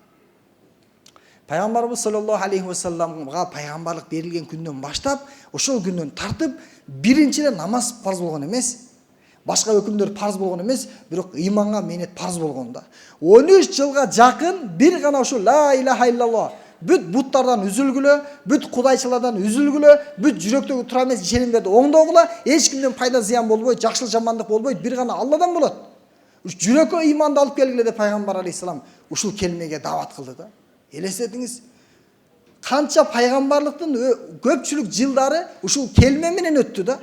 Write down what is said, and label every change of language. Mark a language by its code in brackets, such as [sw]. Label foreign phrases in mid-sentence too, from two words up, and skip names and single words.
[ky] Пайгамбарыбыз [ar] صلى الله عليه وسلم [ky] пайгамбарлык берилген күндөн баштап, ошол күндөн тартып биринчиден намаз парз болгон эмес, башка өкүмдөр парз болгон эмес, бирок ыйманга менет парз болгон да. 13 жылга жакын бир гана ушул [ar] لا إله إلا الله [ky] бүт буттардан үзүлгүлө, бүт кудайчылардан үзүлгүлө, бүт жүрөктөгү тура эмес ишенимдерди оңдогула, эч кимден пайда зыян болбойт, жакшылык жамандык болбойт, бир гана Алладан болот. Жүрөккө ыйманды алып келгиле деп пайгамбар алейхисалам ушул келмеге даават кылды да. Элестетиңиз, канча пайгамбарлыктын көпчүлүк жылдары ушул келме менен өттү да.